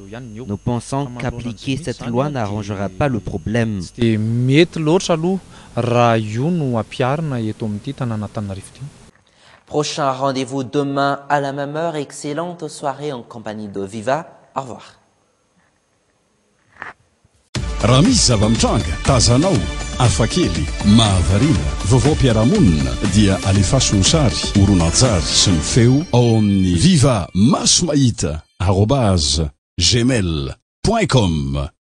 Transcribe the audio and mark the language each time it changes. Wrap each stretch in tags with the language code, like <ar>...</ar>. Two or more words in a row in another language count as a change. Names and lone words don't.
<fr>Nous pensons qu'appliquer cette loi n'arrangera pas le problème. Prochain rendez-vous demain à la même heure. Excellente soirée en compagnie de Viva. Au revoir.</fr> <mg>Raha misy zava-mitranga tazanao afakely mahavarina vaovao-piarahamonina dia alefaso ny sary horonan-tsary sy ny feo ao amin'ny viva maso mahita @gmail.com</mg>